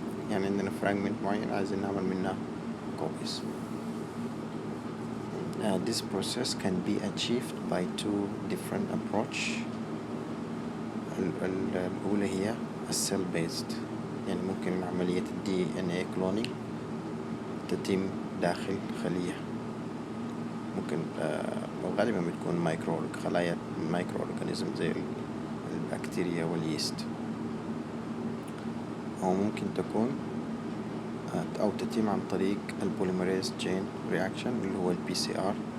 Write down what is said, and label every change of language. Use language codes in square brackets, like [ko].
[ar] يعني عندنا fragment معين عايزين نعمل منها copies. [en] This process can be achieved by two different approach. [ar] الأولى هي cell based, يعني ممكن عملية DNA cloning تتم داخل خلية. ممكن غالبا بتكون خلايا مايكرو أورجانيزم زي البكتيريا واليست، أو ممكن تكون أو تتم عن طريق البوليمريز تشين رياكشن اللي هو PCR.